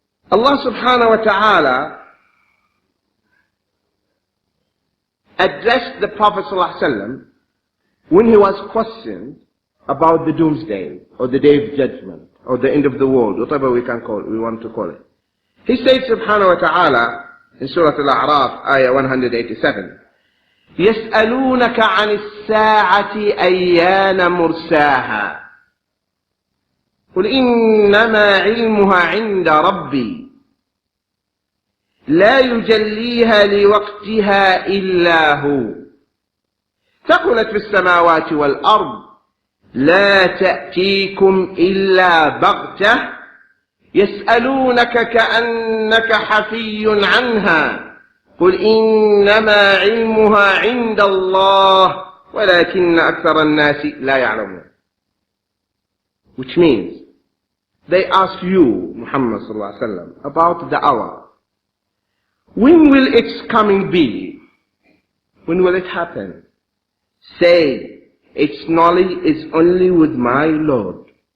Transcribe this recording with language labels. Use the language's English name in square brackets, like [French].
[English] Allah subhanahu wa ta'ala addressed the Prophet sallallahu alaihi wasallam when he was questioned about the doomsday or the day of judgment or the end of the world, whatever we want to call it. He said subhanahu wa ta'ala in Surah Al-A'raf, ayah 187, [Arabic] يَسْأَلُونَكَ عَنِ السَّاعَةِ أَيَّانَ مُرْسَاهَا قُلْ إِنَّمَا عِلْمُهَا عِنْدَ رَبِّي لَا يُجَلِّيهَا لِوَقْتِهَا إِلَّا هُوَ ثَقُلَتْ فِي السَّمَاوَاتِ وَالْأَرْضِ لا تأتيكم إلا بغتة يسألونك كأنك حفي عنها قل إنما علمها عند الله ولكن أكثر الناس لا يعلمون. [English] Which means, they ask you, Muhammad sallallahu alaihi wasallam, about the hour. When will its coming be? When will it happen? Say, its knowledge is only with my Lord.